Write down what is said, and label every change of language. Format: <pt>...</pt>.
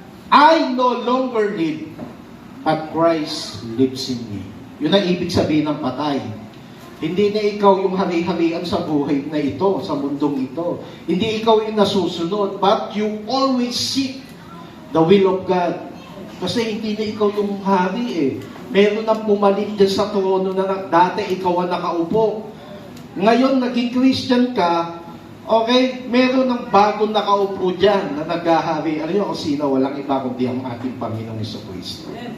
<en>I no longer live, but Christ lives in me.</en> <tl>Yun ang ibig sabihin ng patay. Hindi na ikaw yung hari-harian sa buhay na ito, sa mundong ito. Hindi ikaw yung nasusunod,</tl> <en>but you always seek the will of God.</en> <tl>Kasi hindi na ikaw yung hari eh. Meron nang pumalit dyan sa trono na dati ikaw ang nakaupo. Ngayon, naging Christian ka, okay, meron ng bagong nakaupo dyan na naghahari. Alam niyo kung sino, walang iba kundi ang ating Panginoong Jesucristo.</tl>